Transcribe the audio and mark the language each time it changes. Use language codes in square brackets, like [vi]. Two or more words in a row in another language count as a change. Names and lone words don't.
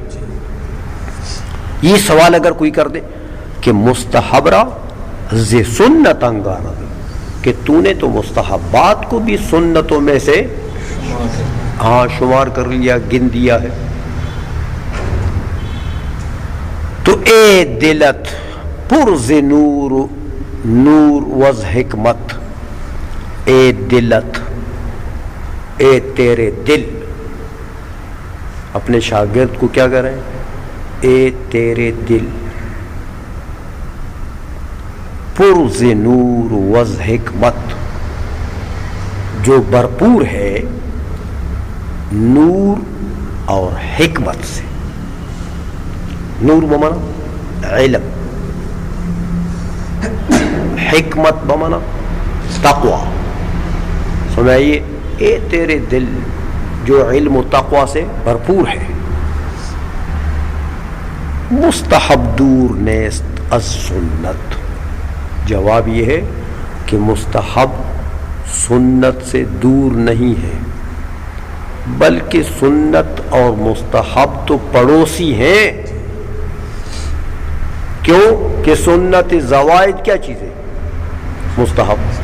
[ur] یہ سوال اگر کوئی کر دے کہ [fa] مستحب را ز سنت انگارا، [ur] کہ تو نے تو مستحبات کو بھی سنتوں میں سے شمار کر لیا، گن دیا ہے. [fa] تو اے دلت پرز نور نور وز حکمت، اے دلت، [ur] اے تیرے دل. اپنے شاگرد کو کیا کریں؟ اے تیرے دل. [fa] پرز نور وز حکمت، [ur] جو بھرپور ہے نور اور حکمت سے. نور بمانا علم، حکمت بمانا تقوی. سمجھائیے، اے تیرے دل جو علم و تقوی سے بھرپور ہے. [fa] مستحب دور نیست از سنت. [ur] جواب یہ ہے کہ مستحب سنت سے دور نہیں ہے، بلکہ سنت اور مستحب تو پڑوسی ہیں. کیوں کہ سنت زوائد کیا چیز ہے؟ مستحب.